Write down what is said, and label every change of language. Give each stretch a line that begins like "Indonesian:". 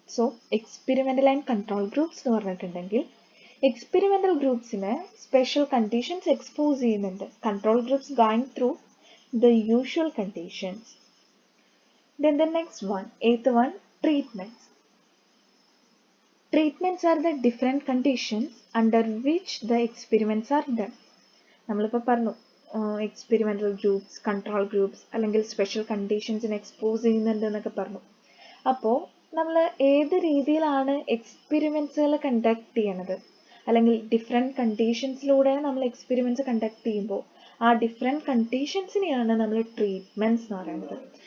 Malayalam: So experimental and control groups എന്ന് പറഞ്ഞിട്ടുണ്ടെങ്കിൽ experimental ഗ്രൂപ്പ്സിനെ special conditions expose ചെയ്യുന്നുണ്ട്.
English: Control groups going through the usual conditions. Then the next one, eighth one, treatments. Treatments are the different conditions under which the experiments are done.
Malayalam: നമ്മളിപ്പോൾ പറഞ്ഞു experimental groups, control groups അല്ലെങ്കിൽ special കണ്ടീഷൻസിനെ expose ചെയ്യുന്നുണ്ട് എന്നൊക്കെ പറഞ്ഞു. അപ്പോൾ നമ്മൾ ഏത് രീതിയിലാണ് എക്സ്പെരിമെൻറ്റ്സുകൾ കണ്ടക്ട് ചെയ്യണത്, അല്ലെങ്കിൽ ഡിഫറെൻറ്റ് കണ്ടീഷൻസിലൂടെ നമ്മൾ എക്സ്പെരിമെൻറ്റ്സ് കണ്ടക്ട് ചെയ്യുമ്പോൾ ആ ഡിഫറെൻറ്റ് കണ്ടീഷൻസിനെയാണ് നമ്മൾ ട്രീറ്റ്മെൻറ്റ്സ് എന്ന് പറയുന്നത്.